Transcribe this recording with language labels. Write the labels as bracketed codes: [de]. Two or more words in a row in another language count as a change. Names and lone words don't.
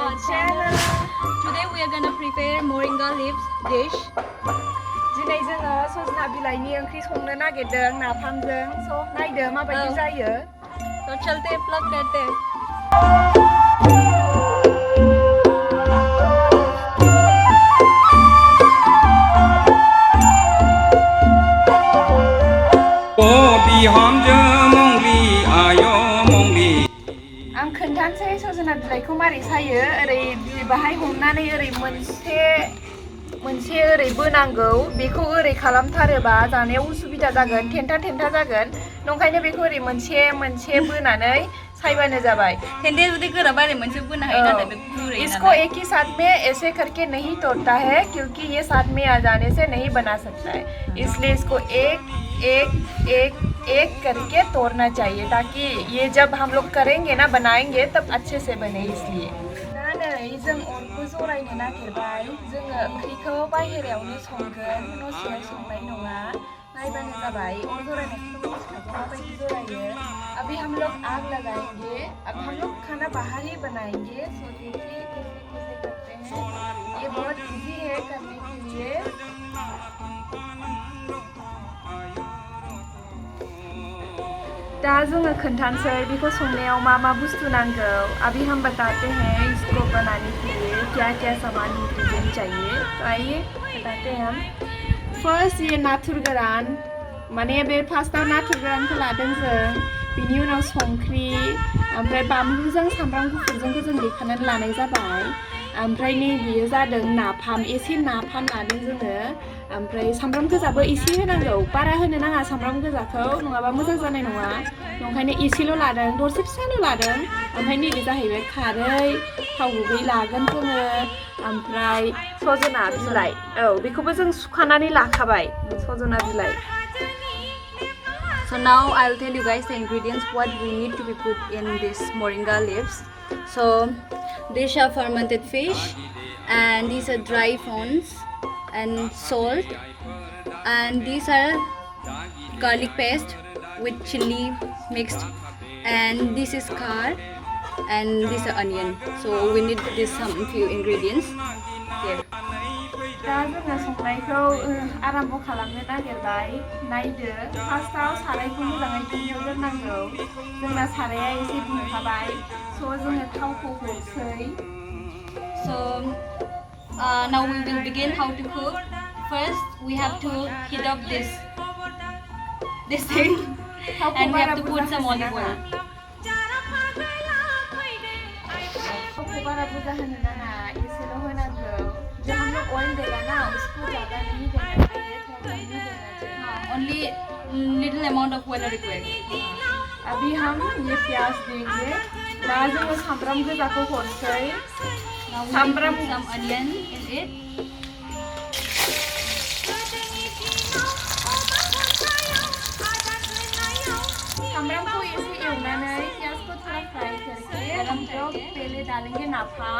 [en] channel. Today we are gonna prepare moringa leaves dish. [brx] दिनै जोङो सजना बिलाइनि ओंख्रि संनो नागिरदों नाफामजों स' नायदो माबायदि जायो [hi] तो चलते प्लग करते [brx] आं खोन्थानोसै सजना बिलाइखौ मारै सायो ओरै बाहाय हमनानै ओरै मोनसे ओरै बोनांगौ बेखौ ओरै खालामथारोबा जानायाव उसुबिदा जागोन थेन्था जागोन नंखायनो बेखौ ओरै मोनसे बोनानै सायबानो जाबाय थेन्थे जुदि गोरा बारे मोनसे बोनो हायो नाथाय बे गुरै [hi] इसको एक ही साथ में ऐसे करके नहीं तोड़ता है क्योंकि ये साथ में आ जाने से नहीं बना सकता है इसलिए इसको एक करके तोड़ना चाहिए ताकि ये जब हम लोग करेंगे ना बनाएंगे तब अच्छे से बने इसलिए [brx] जों अरखौ जरायनो नागिरबाय जोङो ओंख्रिखौ बाहेरायावनो संगोन न'सिङाव संनाय नङा नायबानो जाबाय अर जरायनायखौथ' मिथिखागौ माबायदि जरायो [hi] अभी हम लोग आग लगाएंगे अब हम लोग खाना बाहर ही बनाएंगे सो देखिए कैसे करते हैं ये बहुत इजी है करने के लिए दा जोङो खोन्थानोसै बेखौ संनायाव मा बुस्थु नांगौ अभी हम बताते हैं इसको बनाने के लिए क्या सामान इंग्रेडिएंट चाहिए तो आइए बताते हैं हम फर्स्ट ये नाथुर गोरान माने बे फार्स्टआव नाथुर गोरानखौ लादों जों बिनि उनाव संख्रि ओमफ्राय बानलुजों सामब्राम गुफुरजोंखौ जों देखानानै लानाय जाबाय ओमफ्राय नै बेयो जादों नाफाम एसे नाफाम लादों जोङो ओमफ्राय सामब्राम गोजाबो एसे होनांगौ बारा होनो नाङा सामब्राम गोजाखौ नङाबा मोजां जानाय नङा ओंखायनो एसेल' लादों दरसे फिसाल' लादों ओमफ्राय नैबे जाहैबाय खारै थाव गुबै लागोन जोङो ओमफ्राय सजना बिलाइ बेखौबो जों सुखानानै लाखाबाय सजना बिलाइ [en] So now I'll tell you guys the ingredients what we need to be put in this moringa leaves. So these are fermented fish and these are dry prawns and salt and these are garlic paste with chili mixed and this is curd and this is onion. So we need this some few ingredients here. [brx] दा जोङो संनायखौ आराम्भ खालामनो नागिरबाय नायदो फार्स्टआव सारायखौ मोजाङै दुंहोग्रोनांगौ जोंना साराया एसे दुंखाबाय स' जोङो थावखौ हरसै [en] So now we will begin how to cook. First we have to heat up this thing and we have to put some olive oil. [brx] थावखौ बारा बुरजा होनो नाङा एसेल' होनांगौ [hi] जो हम लोग ऑयल देगा ना उसको ज़्यादा नहीं देना चाहिए थोड़ा नहीं देना चाहिए [en] Only little amount of oil required. [hi] अभी हम ये प्याज देंगे [brx] दा जोङो सामब्राम गोजाखौ हरसै [en] Now we [brx] सामब्राम [en] put some onion in it. [brx] सामब्रामखौ एसे एवनानै [hi] प्याजको थोड़ा फ्राई करके हम लोग पहले डालेंगे नाफाम